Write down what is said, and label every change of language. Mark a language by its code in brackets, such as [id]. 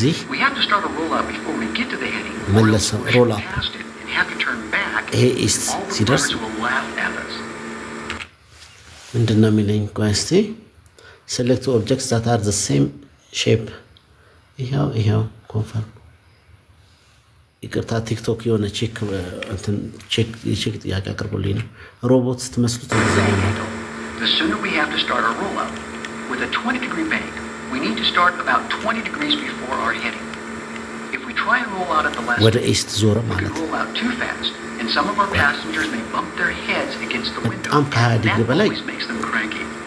[en] We have to start a roll out before we get to the heading, or else we'll rush past it and have to turn back. All the birds will laugh at us. [am] ምንድነው የሚለኝ ጓስቲ [en] select objects that are the same shape [am] ይሄው ኮንፈርም ይቅርታ ቲክቶክ የሆነ ቼክ እንትን ቼክ ጥያቄ አቅርቦልኝ ነው ሮቦት ስትመስሉት እንደዚህ ነው [en] the sooner we have to start our rollout. With a 20-degree bank, we need to start about 20 degrees before our heading. If we try and roll out at the last minute, we can roll out too fast, and some of our passengers may bump their heads against the window, and that always makes them cranky.